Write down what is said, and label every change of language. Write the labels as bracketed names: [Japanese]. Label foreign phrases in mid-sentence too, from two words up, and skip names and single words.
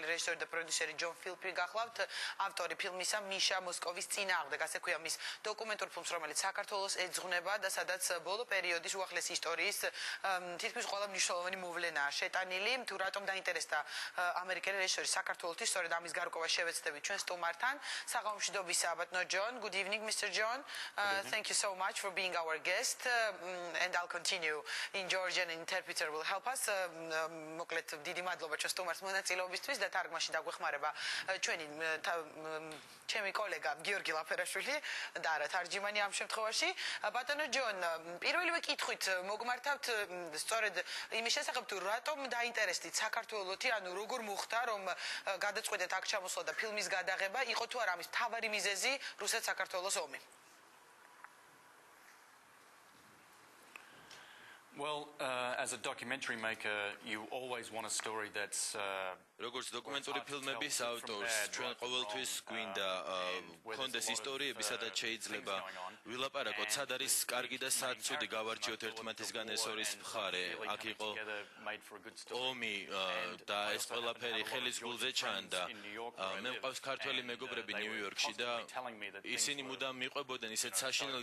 [Georgian] რეჟისორი და პროდიუსერი ჯონ ფილიპი გახლავთ ავტორი ფილმისა მიშა მოსკოვის წინააღმდეგ ასე ქვია მის დოკუმენტურ ფილმს რომელიც საქართველოს ეძღვნება და სადაც ბოლო პერიოდის უახლესი ისტორიის თითქმის ყველა მნიშვნელოვანი მოვლენაა შეტანილი თუ რატომ დაინტერესდა ამერიკელი რეჟისორი საქართველოსთვის სწორედ ამის გარკვევა შევეცდებით ჩვენ სტუმართან საღამომშვიდობისა აბატონო ჯონ [English] good evening Mr. John thank you so much for being our guest and I'll continue in Georgian interpreter will help us [Georgian] მოკლედ დიდი მადლობა ჩვენ სტუმარს მონაწილეობისთვის და თარგმანში დაგვეხმარება ჩვენი ჩემი კოლეგა გიორგი ლაფერაშვილი და არა თარჯიმანი ამ შემთხვევაში ბატონო ჯონ პირველივე კითხვით მოგმართავთ სწორედ იმის შესახებ თუ რატომ დაინტერესდით საქართველოსი ანუ როგორ მოხდა რომ გადაწყვეტეთ აქ ჩამოსვლა და ფილმის გადაღება იყო თუ არა ამის მთავარი მიზეზი რუსეთ-საქართველოს ომი [English] Well, as a documentary maker, you always want a story that's [Georgian] როგორც დოკუმენტური ფილმების ავტორს ჩვენ ყოველთვის გვინდა გქონდეს ისტორიები სადაც შეიძლება ვილაპარაკოთ სად არის კარგი და სად ცუდი გავარჩიოთ ერთმანეთისგან ეს არის მხარე აქ იყო ომი და ეს ყველაფერი ხელის გულზე ჩანდა მე მყავს ქართველი მეგობრები ნიუ-იორკში და ისინი მუდამ მიყვებოდნენ ისეთ საშინელ